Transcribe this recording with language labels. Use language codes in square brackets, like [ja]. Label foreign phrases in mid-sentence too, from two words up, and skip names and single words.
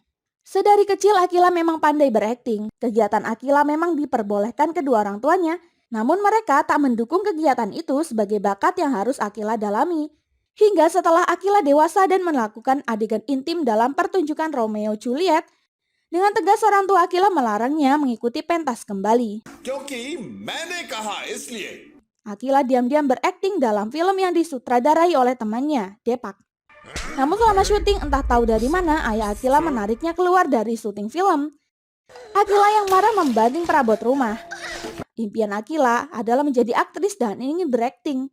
[id] Sedari kecil Akila memang pandai berakting. Kegiatan Akila memang diperbolehkan kedua orang tuanya, namun mereka tak mendukung kegiatan itu sebagai bakat yang harus Akila dalami. Hingga setelah Akila dewasa dan melakukan adegan intim dalam pertunjukan Romeo Juliet, dengan tegas orang tua Akila melarangnya mengikuti pentas kembali. [hi] क्योंकि मैंने कहा इसलिए [id] Akila diam-diam berakting dalam film yang disutradarai oleh temannya, Depak. Namun selama syuting entah tahu dari mana ayah Akila menariknya keluar dari syuting film. Akila yang marah membanting perabot rumah. Impian Akila adalah menjadi aktris dan ingin berakting.